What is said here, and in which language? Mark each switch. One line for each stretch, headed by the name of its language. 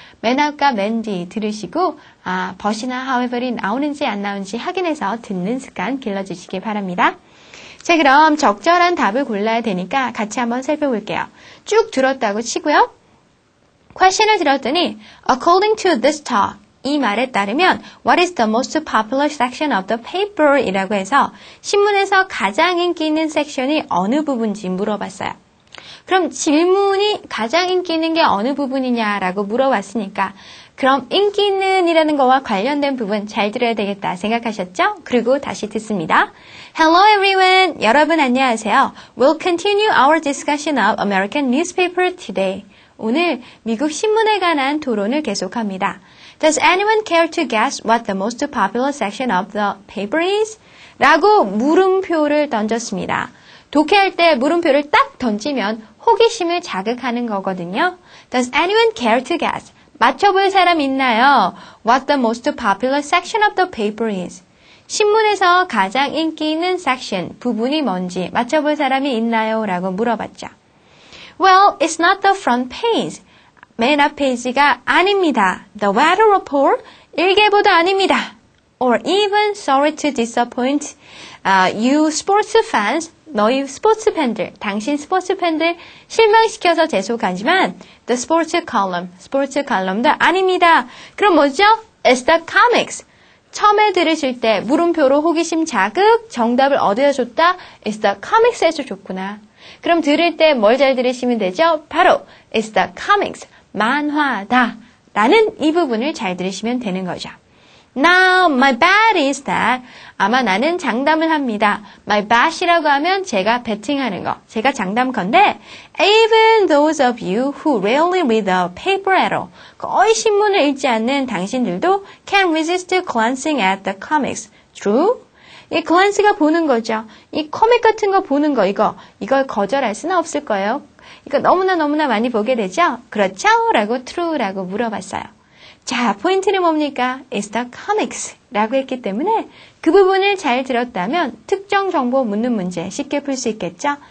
Korean: 맨 앞과 맨 뒤 들으시고 but이나 however이 나오는지 안 나오는지 확인해서 듣는 습관 길러주시기 바랍니다. 자, 그럼 적절한 답을 골라야 되니까 같이 한번 살펴볼게요. 쭉 들었다고 치고요. question을 들었더니
English: according to this talk,
Korean: 이 말에 따르면
English: What is the most popular section of the paper?
Korean: 이라고 해서 신문에서 가장 인기 있는 섹션이 어느 부분인지 물어봤어요. 그럼 질문이 가장 인기 있는 게 어느 부분이냐라고 물어봤으니까 그럼 인기 있는 이라는 거와 관련된 부분 잘 들어야 되겠다 생각하셨죠? 그리고 다시 듣습니다.
English: Hello everyone!
Korean: 여러분 안녕하세요.
English: We'll continue our discussion of American newspaper today.
Korean: 오늘 미국 신문에 관한 토론을 계속합니다.
English: Does anyone care to guess what the most popular section of the paper is?
Korean: 라고 물음표를 던졌습니다. 독해할 때 물음표를 딱 던지면 호기심을 자극하는 거거든요.
English: Does anyone care to guess?
Korean: 맞춰볼 사람 있나요?
English: What the most popular section of the paper is?
Korean: 신문에서 가장 인기 있는 section, 부분이 뭔지 맞춰볼 사람이 있나요? 라고 물어봤죠.
English: Well, it's not the front page.
Korean: 맨 앞 페이지가 아닙니다.
English: The weather report,
Korean: 일개보도 아닙니다.
English: Or even sorry to disappoint you sports fans,
Korean: 너희 스포츠 팬들, 당신 스포츠 팬들 실망시켜서 죄송하지만
English: the sports column,
Korean: 스포츠 칼럼도 아닙니다. 그럼 뭐죠?
English: It's the comics.
Korean: 처음에 들으실 때 물음표로 호기심 자극, 정답을 얻어줬다.
English: It's the comics
Korean: 에서 줬구나. 그럼 들을 때 뭘 잘 들으시면 되죠? 바로
English: It's the comics,
Korean: 만화다 라는 이 부분을 잘 들으시면 되는 거죠.
English: Now, my bet is that
Korean: 아마 나는 장담을 합니다.
English: My bet
Korean: 이라고 하면 제가 베팅하는 거, 제가 장담컨대
English: even those of you who rarely read the paper at all
Korean: 거의 신문을 읽지 않는 당신들도
English: can resist glancing at the comics. True?
Korean: 이 glance가 보는 거죠. 이 코믹 같은 거 보는 거 이걸 거절할 수는 없을 거예요. 이거 너무나 많이 보게 되죠? 그렇죠? 라고 true라고 물어봤어요. 자, 포인트는 뭡니까?
English: It's the comics
Korean: 라고 했기 때문에 그 부분을 잘 들었다면 특정 정보 묻는 문제 쉽게 풀 수 있겠죠?